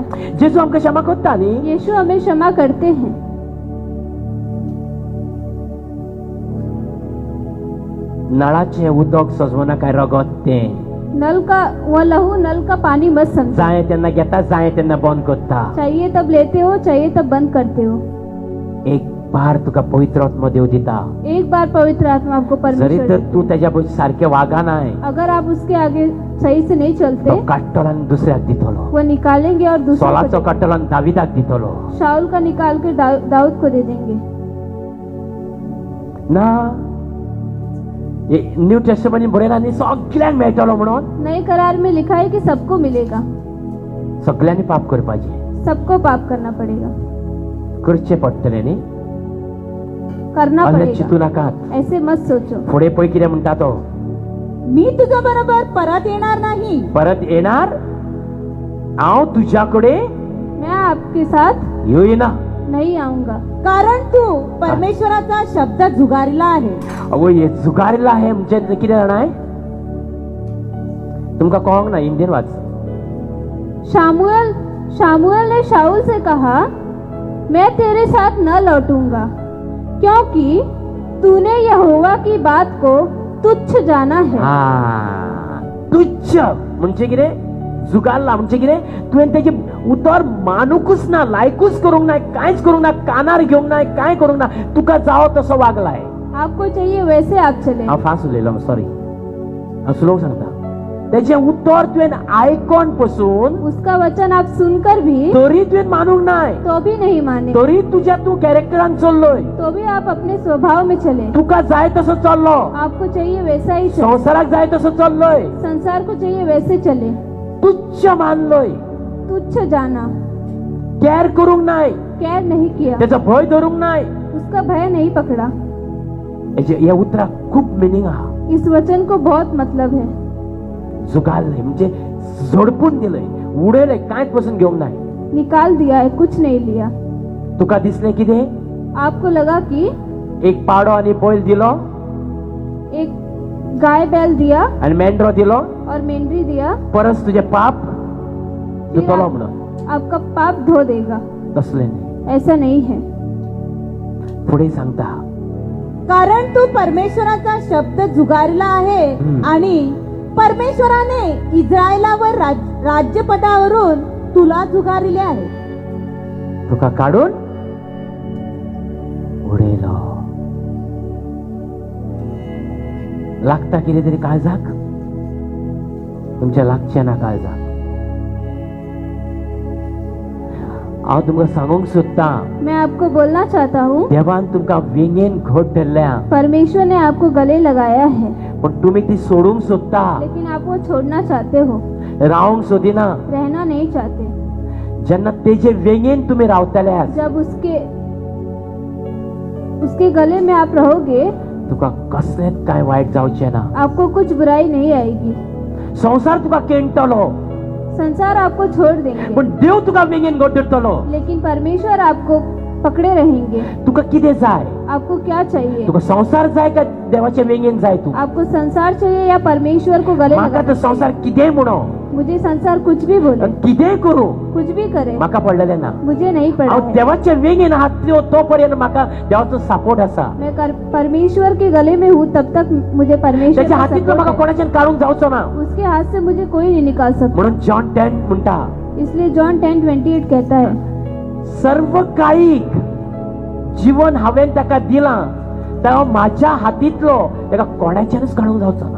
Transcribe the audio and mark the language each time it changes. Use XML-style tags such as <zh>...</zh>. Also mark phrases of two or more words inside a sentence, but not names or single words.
<kok>जेजू आमकां क्षमा करता न्ही.</kok> <hi>यीशु हमें क्षमा करते हैं.</hi> <kok>नळाचें उदक सजवना काय रगत तें.</kok> <hi>नल का वो लहू नल का पानी मत समझो.</hi> <kok>जाय तेन्ना घेता जाय तेन्ना बंद करता.</kok> <hi>चाहिए तब लेते हो, चाहिए तब बंद करते हो.</hi> <kok>एक बार तुका पवित्र आत्मा देव दिता.</kok> <hi>एक बार पवित्र आत्मा आपको</hi> <kok>जरी परमेश्वर तर</kok> <hi>देते.</hi> <mr>तू त्याच्या सारखे वागा नाही</mr> <hi>अगर आप उसके आगे सही से नहीं तो चलते</hi> <kok>काट्टोलान दुसऱ्याक दितलो.</kok> <hi>वो निकालेंगे और दूसरे</hi> <kok>सोलाचो काट्टोलान दाविदाक दितलो.</kok> <hi>शाऊल का निकाल कर दाऊद को दे देंगे.</hi> <kok>ना</kok> <en>New Testament</en> <kok>बरयला न्ही सगळ्यांक मेळटलो म्हणून.</kok> <hi>नए करार में लिखा है कि सबको मिलेगा.</hi> <kok>सगळ्यांनी पाप करपाचे.</kok> <hi>सबको पाप करना पड़ेगा.</hi> <kok>करचे पडटले न्ही.</kok> <hi>करना</hi> <kok>असलें चिंतू</kok> <hi>पड़ेगा.</hi> <kok>नाकात.</kok> <hi>ऐसे मत सोचो.</hi> <kok>फुडें पळय कितें म्हणटा तो.</kok> <mr>मी तुझ्या बरोबर परत येणार नाही. परत येणार.</mr> <kok>हांव तुझ्या कडेन</kok> <hi>मैं आपके साथ</hi> <kok>येईना.</kok> <hi>नहीं आऊंगा.</hi> <mr>कारण तू परमेश्वराचा शब्द झुगारला आहे.</mr> <kok>अगो हे</kok> <mr>झुगारला आहे</mr> <kok>म्हणजे कितें जाणाय. तुमकां कळोंक ना. हिंदीन वाच.</kok> <hi>शामुएल ने शाऊल से कहा, मैं तेरे साथ न लौटूंगा क्योंकि तूने यहोवा की बात को तुच्छ जाना है.</hi> <kok>तुच्छ म्हणजे कितें. झुगारला म्हणजे कितें. तुवें तेजे उतर मानूकूच ना. लायकूच करूंक ना. कांयच करूंक ना. कानार घेवंक ना. कांय करूंक ना. तुका जावो तसो वागलाय.</kok> <hi>आपको चाहिए वैसे आप चले.</hi> <kok>हांव फास्ट उलयलो सॉरी. हांव स्लो सांगता. तेजें उतर तुवें आयकोन पसून</kok> <hi>उसका वचन आप सुनकर भी</hi> <kok>तरी तुवें मानूंक नाय.</kok> <hi>तो भी नहीं माने.</hi> <kok>तरी तुज्या तू कॅरेक्टरान चल्लोय.</kok> <hi>तो भी आप अपने स्वभाव में चले.</hi> <kok>तुका जाय तसो चल्लो.</kok> <hi>आपको चाहिए वैसा ही चले.</hi> <kok>संवसाराक जाय तसो चल्लोय.</kok> <hi>संसार को चाहिए वैसे चले.</hi> <kok>तुच्छ मानलोय.</kok> <hi>तुच्छ जाना.</hi> <kok>कॅर करूंक नाय.</kok> <hi>कैर नहीं किया.</hi> <kok>त्याचा भय धरूंक नाय.</kok> <hi>उसका भय नहीं पकड़ा.</hi> <kok>या उतराक खूब मिनिंग आहा.</kok> <hi>इस वचन को बहुत मतलब है.</hi> <kok>झुगारलंय म्हणजे झोडपून दिलंय. उडयलंय. कांयच पसून घेवंक नाय.</kok> <hi>निकाल दिया है, कुछ नहीं लिया.</hi> <kok>तुका दिसलें कितें.</kok> <hi>आपको लगा कि</hi> <kok>एक पाडो आनी बैल दिलो</kok> <hi>एक गाय बैल दिया</hi> <kok>आनी मेंढरो दिलो.</kok> <hi>और मेंढरी दिया.</hi> <kok>परस तुझे पाप धुतलो म्हणून</kok> <hi>आपका पाप धो देगा।</hi> <kok>तसले नाही.</kok> <hi>ऐसा नहीं है।</hi> <kok>पुढे सांगता</kok> <mr>कारण तू परमेश्वराचा शब्द झुगारला आहे आणि परमेश्वराने इस्रायलावर राज्यपदावरून तुला झुगारले आहे.</mr> <kok>तुका काढून उडयलो. लागता कितें तरी काळजाक, तुमच्या लागचे ना काळजाक. हांव तुमकां सांगूंक सोदता,</kok> <hi>मैं आपको बोलना चाहता हूँ,</hi> <kok>देवान तुमकां वेंगेन घोट धरल्या,</kok> <hi>परमेश्वर ने आपको गले लगाया है,</hi> <kok>पण तुम्ही ती सोडूंक सोदता,</kok> <hi>लेकिन आप वो छोड़ना चाहते हो,</hi> <kok>रावंक सोदिना.</kok> <hi>रहना नहीं चाहते.</hi> <kok>जेन्ना तेजे वेंगेन तुम्ही रावतले,</kok> <hi>जब उसके गले में आप रहोगे,</hi> <kok>तुका कसलेंच काय वायट जावचें ना.</kok> <hi>आपको कुछ बुराई नहीं आएगी.</hi> <kok>संसार तुका केंटलो,</kok> <hi>संसार आपको छोड़ देंगे,</hi> <kok>पण देव तुका वेंगेन घोट धरतलो.</kok> <hi>लेकिन परमेश्वर आपको पकड़े रहेंगे.</hi> <kok>तुका कितें जाय?</kok> <hi>आपको क्या चाहिए?</hi> <kok>तुका संसार जाय का देवाचे वेंगेन जाय? तू</kok> <hi>आपको संसार चाहिए या परमेश्वर को गले</hi> <kok>म्हाका</kok> <hi>लगाना</hi> <kok>तो संसार कितेंय म्हणो,</kok> <hi>मुझे संसार कुछ भी बोले,</hi> <kok>कितेंय करू,</kok> <hi>कुछ भी करे,</hi> <kok>म्हाका पडलेलें ना.</kok> <hi>मुझे नहीं पड़ा</hi> <kok>हांव</kok> <hi>है.</hi> <kok>देवाचे वेंगेन आहात तो पर्यंत म्हाका देवाचो सपोर्ट आसा.</kok> <hi>मैं परमेश्वर के गले में हूँ तब तक मुझे परमेश्वर</hi> <kok>त्याच्या</kok> <hi>का</hi> <kok>हातींतलो support म्हाका</kok> <hi>है.</hi> <kok>कोणाच्यान काढूंक जावचो ना.</kok> <hi>उसके हाथ से मुझे कोई नहीं निकाल सकता.</hi> <kok>म्हणून जॉन 10 म्हणटा,</kok> <hi>इसलिए जॉन 10:28 कहता है,</hi> <kok>सर्व काळीक जीवन हांवें ताका दिलां, तो म्हाज्या हातींतलो ताका कोणाच्यानच काढूंक जावचो ना.</kok>